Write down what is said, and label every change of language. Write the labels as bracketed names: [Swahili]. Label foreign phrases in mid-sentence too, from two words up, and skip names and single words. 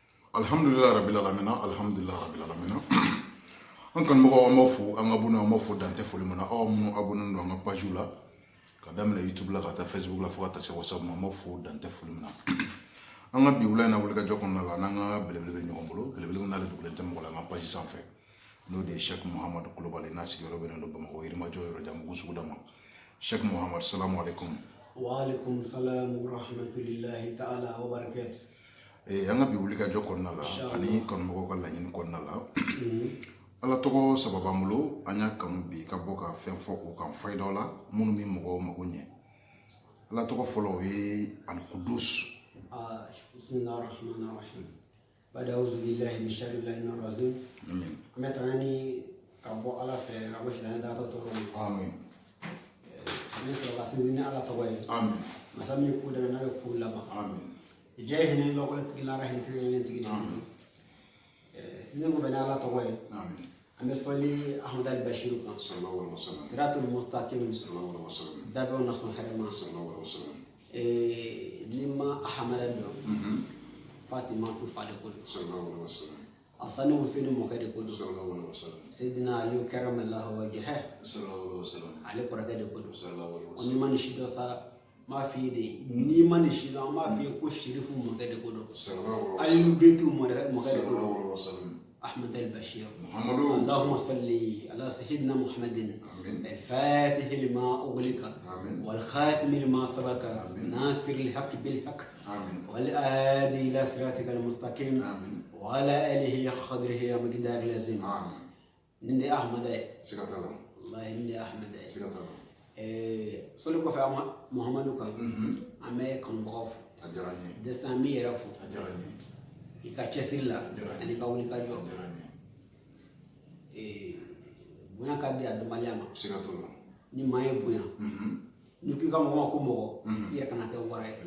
[Arabic] الحمد لله رب العالمين، الحمد لله رب العالمين. [Bambara] An kan mɔgɔ an b'a fo an ka abonné an b'a fo dante foli min na aw minnu abonné don an ka page la ka daminɛ YouTube la ka taa Facebook la fo ka taa se WhatsApp ma an b'a fo dante foli min na an ka bi wula in na wulikajɔ kɔnɔna la n'an ka belebele bɛ ɲɔgɔn bolo belebele min n'ale dogolen tɛ mɔgɔ la an ka page sanfɛ n'o de ye Cheikh Mohamad Kulubali n'a sigiyɔrɔ bɛnnen don Bamakɔ Yirimajɔ yɔrɔ jan Bugu suguda ma. Cheikh Mohamad, [Arabic] السلام عليكم. وعليكم السلام ورحمة الله تعالى وبركاته. [Bambara] An ka bi wulikajɔ kɔnɔna la ani kanumɔgɔw ka laɲini kɔnɔna la ala tɔgɔ sababa bolo an y'a kanu bi ka bɔ ka fɛn fɔ o kan fayidaw la minnu bɛ mɔgɔw mago ɲɛ. Ala tɔgɔ fɔlɔ o ye Al-Qudus. [Arabic] بسم الله الرحمن الرحيم. بعد أعوذ بالله من شر اللعين الرجيم. [Bambara] Amin. An bɛ taga ni ka bɔ ala fɛ ka bɔ silamɛ da tɔɔrɔ ma. Amin. An sɔrɔ ka sinsin ni ala tɔgɔ ye. Amin. Masa min ko dɛmɛ n'a bɛ ko laban. Amin. Jɛ hinɛ lɔkɔlɛ tigi la hinɛ kelen tigi. Amin. Sinsin ko bɛ ni ala tɔgɔ ye. Amin. An bɛ sɔli Ahmad al-Bashir kan. [Arabic] صلى الله عليه وسلم. الصراط المستقيم. صلى الله عليه وسلم. [Bambara] Dabɛw na sɔn hɛrɛ ma. [Arabic] صلى الله عليه وسلم. [Bambara] Ni ma Ahamada dɔn. Fatima tu fa de ko don. [Arabic] صلى الله عليه وسلم. [Bambara] Asani Hussein mɔkɛ de ko don. [Arabic] صلى الله عليه وسلم. Seydina Ali كرم الله وجهه. صلى الله عليه وسلم. [Bambara] Ale kɔrɔkɛ de ko don. [Arabic] صلى الله عليه [Bambara] Ni [Arabic] wasallam. [Bambara] ma ni si dɔ sa m'a f'i ye de ni ma ni si dɔn an b'a f'i ye ko Sherifu mɔkɛ de ko don. [Arabic] صلى الله عليه Ali wasallam. [Bambara] Beitu mɔkɛ de ko don. [Arabic] صلى الله عليه وسلم. Ahmad al-Bashir. Muhammadu. اللهم صل على سيدنا محمد آمين. الفاتح لما أغلق آمين. والخاتم لما سبق آمين. ناصر الحق بالحق آمين. والآدي إلى صراطك المستقيم آمين. وعلى آله قدره ومقداره العظيم. آمين. نندي أحمد [Bambara] Sigatala. [Arabic] والله نندي أحمد [Bambara] Sigatala. soli kɔfɛ Muhammadu kan an bɛ kanubagaw fo A diyara n ye. destin an b'i yɛrɛ fo A diyara n ye. i ka cɛsiri la ani ka wuli ka jɔ A diyara n ye. bonya ka di a dɔnbaliya ma Sigatala. ni maa ye bonya ni k'i ka mɔgɔ ma ko mɔgɔ i yɛrɛ kana kɛ wara ye